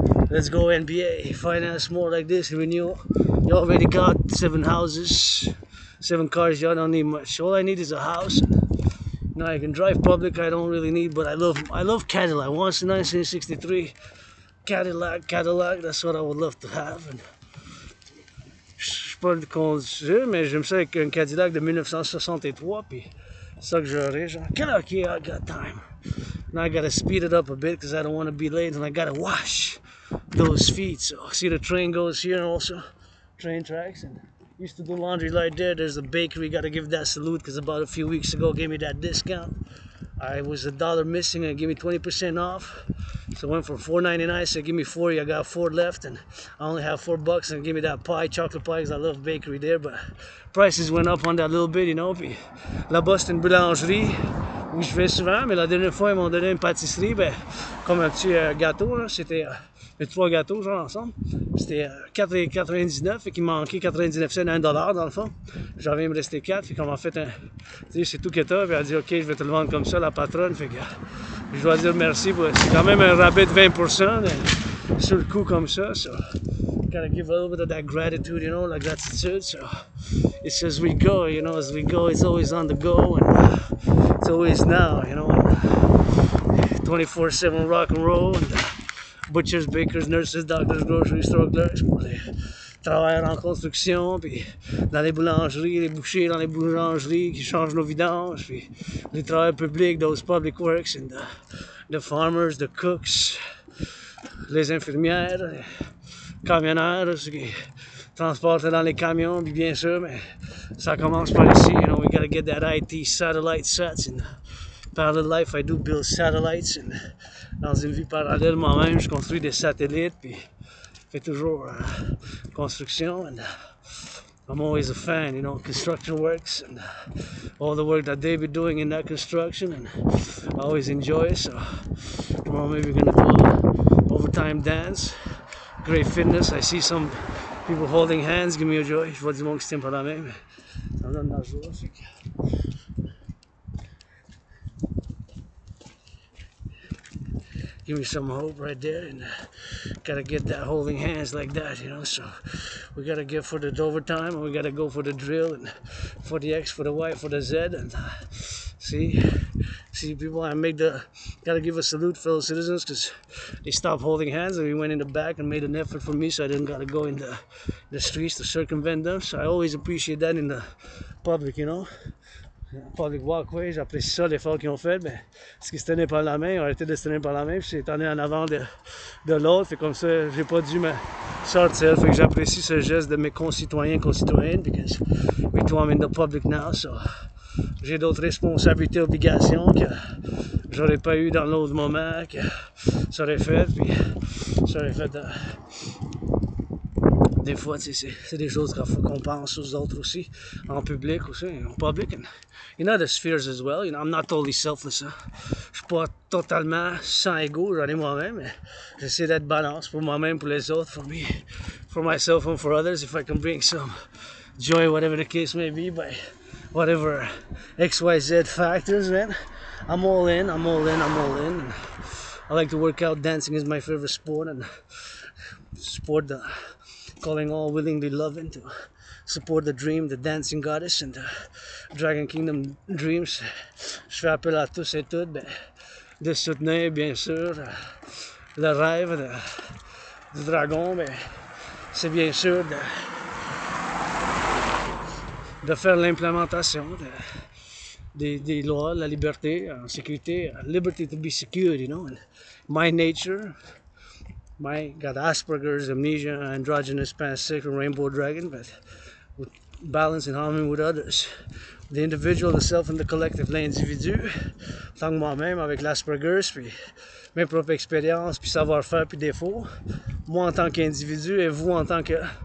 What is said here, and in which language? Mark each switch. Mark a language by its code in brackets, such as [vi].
[en] Let's go NBA, finance more like this, Renewal. You already got 7 houses, 7 cars, you don't need much. All I need is a house. Now I can drive public, I don't really need, but I love Cadillac. Once in 1963, Cadillac, that's what I would love to have. [fr] And je suis pas le conduire, mais j'aime ça avec un Cadillac de 1963, puis c'est ça que j'aurais, genre. [en] Okay, I got time. Now I gotta speed it up a bit because I don't want to be late, and I gotta wash those feet. So see the train goes here also, train tracks, and used to do laundry right there. There's a bakery, gotta give that salute because about a few weeks ago gave me that discount. I was $1 missing and gave me 20% off. So I went from $4.99, so give me 40. I got 4 left, and I only have $4 and give me that pie, chocolate pie, because I love bakery there. But prices went up on that little bit, you know. [fr] Puis là-bas, c'est une boulangerie où je vais souvent, mais la dernière fois, ils m'ont donné une pâtisserie, ben, comme un petit gâteau, là. C'était les 3 gâteaux, genre, ensemble. C'était 4,99, fait qu'il manquait 99 cents à $1 dans le fond. J'en viens me rester 4, fait qu'on m'a fait un. Tu sais, c'est tout que t'as, puis elle a dit, ok, je vais te le vendre comme ça, la patronne, fait que je dois dire merci. C'est quand même un rabais de 20% sur le coup comme ça. [en] So, gotta give a little bit of that gratitude, you know, [fr] la gratitude. [en] So, it's as we go, you know, as we go, it's always on the go, and it's always now, you know. 24/7 rock and roll, and butchers, bakers, nurses, doctors, grocery store clerks, [fr] pour les travailleurs en construction, puis dans les boulangeries, les bouchers dans les boulangeries qui changent nos vidanges, puis les travailleurs publics, [en] those public works, and the farmers, the cooks, [fr] les infirmières, les camionneurs, ceux qui transporter dans les camions, puis bien sûr, mais ça commence par ici. [en] You know, we gotta get that IT satellite sets. And parallel life, I do build satellites. [fr] And dans une vie parallèle, moi-même, je construis des satellites, puis je fais toujours construction. [en] And I'm always a fan, you know, construction works and all the work that they be doing in that construction, and I always enjoy it. So tomorrow maybe we're gonna do a overtime dance. Great fitness. I see some people holding hands, give me a joy. [fr] Je vois du monde qui se tient par la main, mais ça me donne la joie. [en] Give me some hope right there, and gotta get that holding hands like that, you know. So we gotta get for the overtime, and we gotta go for the drill, and for the X, for the Y, for the Z, and see people. Gotta give a salute, fellow citizens, because they stopped holding hands and we went in the back and made an effort for me, so I didn't gotta go in the streets to circumvent them. So I always appreciate that in the public, you know. Public walkway, [fr] j'apprécie ça, l'effort qu'ils ont fait, mais ce qui se tenait par la main, ils ont arrêté de se tenir par la main, puis c'est tendu en avant de l'autre, fait comme ça, j'ai pas dû me sortir, fait que j'apprécie ce geste de mes concitoyennes, [en] because we do I'm in the public now, so [fr] j'ai d'autres responsabilités, obligations que j'aurais pas eu dans l'autre moment, que ça aurait fait, puis ça aurait fait des fois, c'est des choses qu'il faut qu'on pense aux autres aussi, en public aussi, en public, [en] and in other spheres as well. You know, I'm not totally selfless. [fr] Hein. Je suis pas totalement sans ego, j'en ai moi-même, mais j'essaie d'être balance pour moi-même, pour les autres, [en] for me, for myself and for others. If I can bring some joy, whatever the case may be, by whatever XYZ factors, man, I'm all in. And I like to work out. Dancing is my favorite sport, and sport the calling all willingly loving to support the dream, the dancing goddess, and the Dragon Kingdom dreams. [fr] Je fais appel à tous et toutes de soutenir, bien sûr, le rêve du dragon, mais c'est bien sûr de faire l'implémentation des lois, la liberté, en sécurité, [en] liberty to be secured, you know, and my nature. Got Asperger's, amnesia, androgynous, pansexual, rainbow dragon, but with balance and harmony with others. The individual, the self, and the collective. [fr] L'individu, tant que moi-même, avec l'Asperger's, puis mes propres expériences, puis savoir-faire, puis défauts. Moi en tant qu'individu et vous en tant que...